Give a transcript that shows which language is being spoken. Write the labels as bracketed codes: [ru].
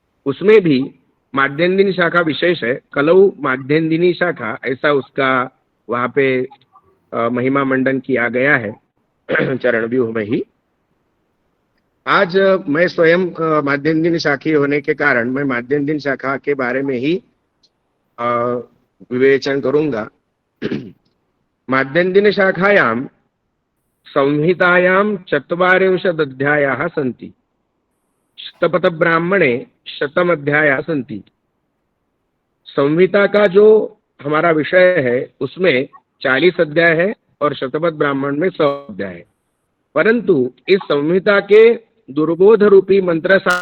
[hi] उसमें भी माध्यन्दिनी शाखा विशेष है, कलौ माध्यन्दिनी शाखा, ऐसा उसका वहां पे महिमा मंडन किया गया है चरण व्यूह में ही। आज मैं स्वयं माध्यन्दिनी शाखी होने के कारण मैं माध्यन्दिनी शाखा के बारे में ही विवेचन करूंगा। [sa] माध्यन्दिनी शाखायां संहितायां 40 अध्यायाः सन्ति, शतपथ ब्राह्मणे 100 अध्यायाः सन्ति। [hi] संहिता का जो हमारा विषय है उसमें 40 अध्याय है और शतपथ ब्राह्मण में 100 अध्याय है। परंतु इस संहिता के दुर्बोध रूपी मंत्र